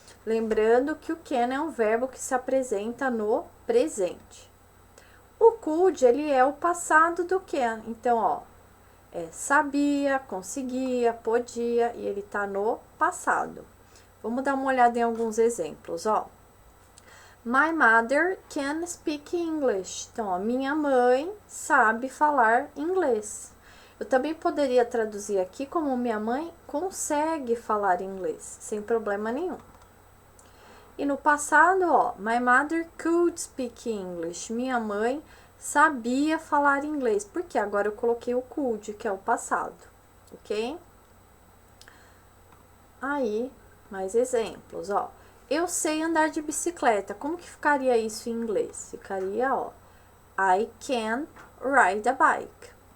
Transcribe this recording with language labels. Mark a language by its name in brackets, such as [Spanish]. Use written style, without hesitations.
[Portuguese] Lembrando que o can é um verbo que se apresenta no presente. O could, ele é o passado do can. Então, ó, sabia, conseguia, podia, e ele tá no passado. Vamos dar uma olhada em alguns exemplos, ó. [English] My mother can speak English. [Portuguese] Então, ó, minha mãe sabe falar inglês. Eu também poderia traduzir aqui como minha mãe consegue falar inglês, sem problema nenhum. E no passado, ó, [English] my mother could speak English. [Portuguese] Minha mãe sabia falar inglês, porque agora eu coloquei o could, que é o passado, ok? Aí, mais exemplos, ó. Eu sei andar de bicicleta. Como que ficaria isso em inglês? Ficaria, ó, [English] I can ride a bike.